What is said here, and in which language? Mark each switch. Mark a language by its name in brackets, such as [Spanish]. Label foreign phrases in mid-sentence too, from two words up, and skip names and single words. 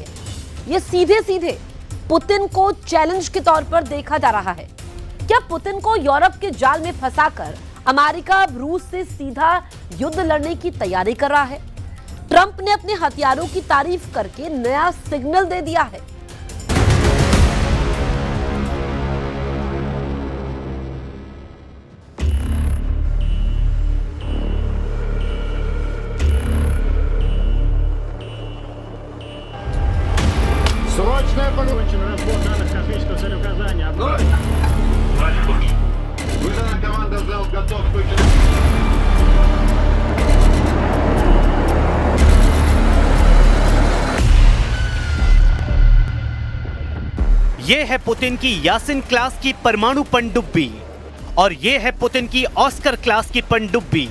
[Hindi] ये सीधे सीधे पुतिन को चैलेंज के तौर पर देखा जा रहा है। क्या पुतिन को यूरोप के जाल में फंसाकर अमेरिका अब रूस से सीधा युद्ध लड़ने की तैयारी कर रहा है? ट्रंप ने अपने हथियारों की तारीफ करके नया सिग्नल दे दिया है। [Russian] Срочная закончен разбор данных космического целеуказания. Выдана команда «Зал» готов к выходу. [Hindi] ये है पुतिन की यासिन क्लास की परमाणु पनडुब्बी और ये है पुतिन की ऑस्कर क्लास की पनडुब्बी।